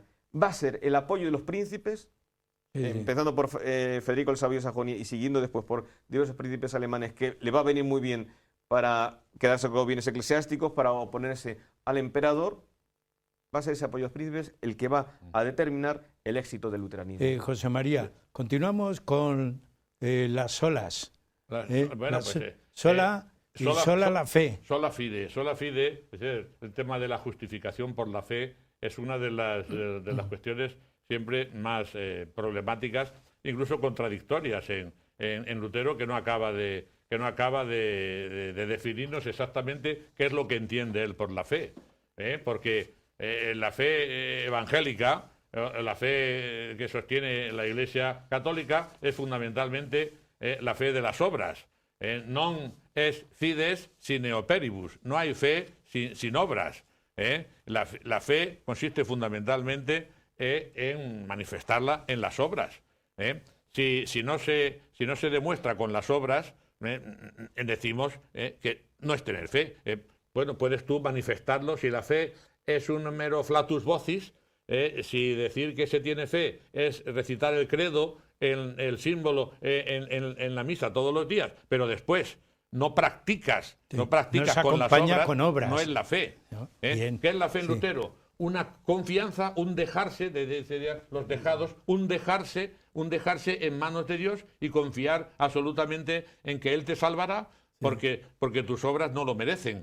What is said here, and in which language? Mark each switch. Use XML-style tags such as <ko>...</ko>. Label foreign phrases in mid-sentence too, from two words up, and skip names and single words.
<es>Va a ser el apoyo de los príncipes, empezando por Federico el Sabio de Sajonia y siguiendo después por diversos príncipes alemanes, que le va a venir muy bien para quedarse con los bienes eclesiásticos, para oponerse al emperador. Va a ser ese apoyo de los príncipes el que va a determinar el éxito del luteranismo. José María, continuamos con las solas. Sola la fe.</es> <la>Sola fide. Sola fide,</la> <es>el tema de la justificación por la fe es una de las cuestiones siempre más problemáticas, incluso contradictorias en Lutero, que no acaba de definirnos exactamente qué es lo que entiende él por la fe. Porque la fe evangélica, la fe que sostiene la Iglesia católica, es fundamentalmente la fe de las obras.</es> <la>Non es fides sine operibus.</la> <es>No hay fe sin obras. La fe consiste fundamentalmente en manifestarla en las obras. Si no se demuestra con las obras, decimos que no es tener fe. Bueno, puedes tú manifestarlo si la fe es un mero</es> <la>flatus vocis,</la> <es>si decir que se tiene fe es recitar el credo, el símbolo en la misa todos los días, pero después no practicas con las obras, no es la fe. ¿No? ¿Qué es la fe en Lutero? Una confianza, un dejarse, los dejados, un dejarse en manos de Dios y confiar absolutamente en que Él te salvará, porque tus obras no lo merecen.</es>